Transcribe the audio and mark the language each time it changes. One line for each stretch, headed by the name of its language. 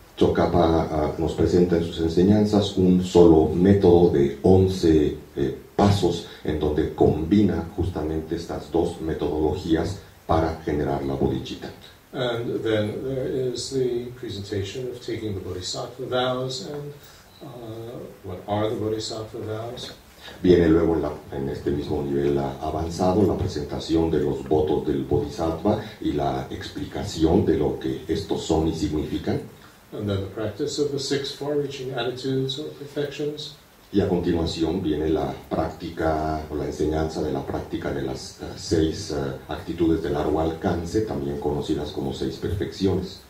Spanish: Tsongkhapa nos presenta en sus enseñanzas un solo método de 11 pasos en donde combina justamente estas 2 metodologías para generar la bodhicitta.
English: And then there is the presentation of taking the bodhisattva vows and what are the bodhisattva vows.
Spanish: Viene luego en este mismo nivel avanzado la presentación de los votos del Bodhisattva y la explicación de lo que estos son y significan.
English: And then the practice of the 6 far-reaching attitudes or perfections.
Spanish: Y a continuación viene la práctica o la enseñanza de la práctica de las 6 actitudes de largo alcance, también conocidas como 6 perfecciones.